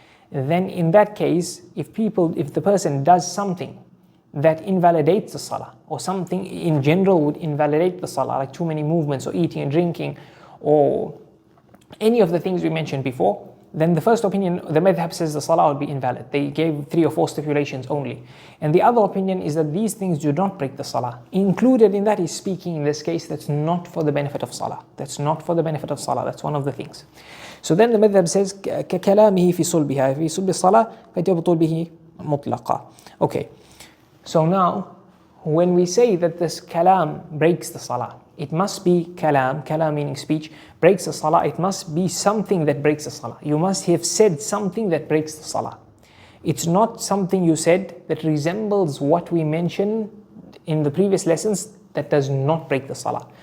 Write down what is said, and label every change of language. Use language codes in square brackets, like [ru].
[en] then in that case, if the person does something that invalidates the salah, or something in general would invalidate the salah, like too many movements or eating and drinking or any of the things we mentioned before, then the first opinion, the madhab says the salah would be invalid. They gave 3 or 4 stipulations only. And the other opinion is that these things do not break the salah. Included in that is speaking in this case that's not for the benefit of salah. That's not for the benefit of salah. That's one of the things. So then the madhab says [ar] كَكَلَامِهِ فِي صُلْبِهَا فِي صُلْبِ الصَّلَاةِ فَيَبْطُلْ بِهِ مُطْلَقًا. [en] Okay. So now, when we say that this kalam breaks the salah, it must be kalam meaning speech, breaks the salah, it must be something that breaks the salah. You must have said something that breaks the salah. It's not something you said that resembles what we mentioned in the previous lessons that does not break the salah.